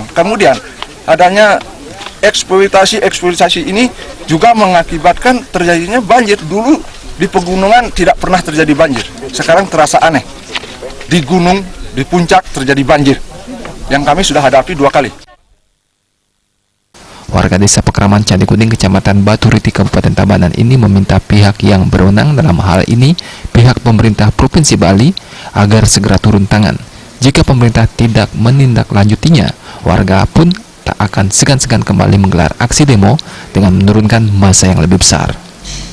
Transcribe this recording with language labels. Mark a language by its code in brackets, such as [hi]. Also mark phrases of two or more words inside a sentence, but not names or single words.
[id] Kemudian adanya eksploitasi ini juga mengakibatkan terjadinya banjir. Dulu di pegunungan tidak pernah terjadi banjir. Sekarang terasa aneh. Di gunung, di puncak terjadi banjir. Yang kami sudah hadapi 2 kali. Warga Desa Pekraman Candi Kuning, Kecamatan Baturiti, Kabupaten Tabanan ini meminta pihak yang berwenang dalam hal ini, pihak pemerintah Provinsi Bali, agar segera turun tangan. Jika pemerintah tidak menindaklanjutinya, warga pun tak akan segan-segan kembali menggelar aksi demo dengan menurunkan massa yang lebih besar.